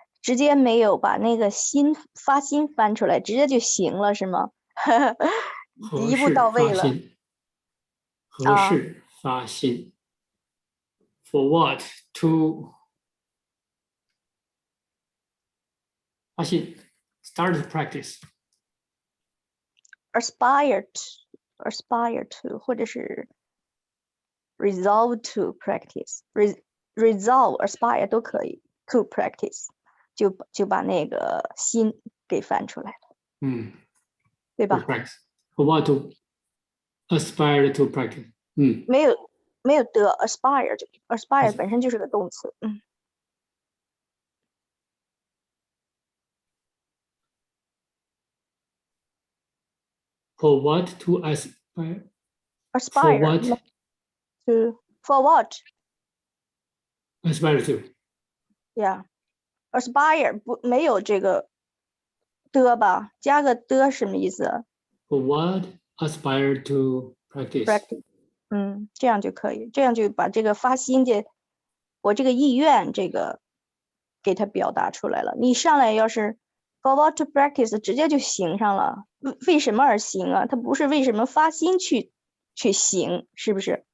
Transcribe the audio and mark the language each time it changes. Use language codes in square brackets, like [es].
[zh] 直接没有把那个发心翻出来，直接就行了，是吗？一步到位了。何事发心？ [en] For what to 发心 start to practice. Aspire to [zh] 或者是 [en] resolve to practice. Resolve aspire [zh] 都可以 [en] to practice [zh] 就把那个心给翻出来了。对吧？ [en] For what to aspire to practice. [zh] 没有的 aspire 本身就是个动词。 [en] For what to aspire? Aspire. For what? Aspire to. Yeah. [zh] Aspire 没有这个的吧？加个的什么意思？ [en] For what aspire to practice? Practice. [zh] 这样就可以，这样就把这个发心我这个意愿这个给它表达出来了。你上来要是 [en] for what to practice [zh] 直接就行上了，为什么而行啊？它不是为什么发心去行，是不是？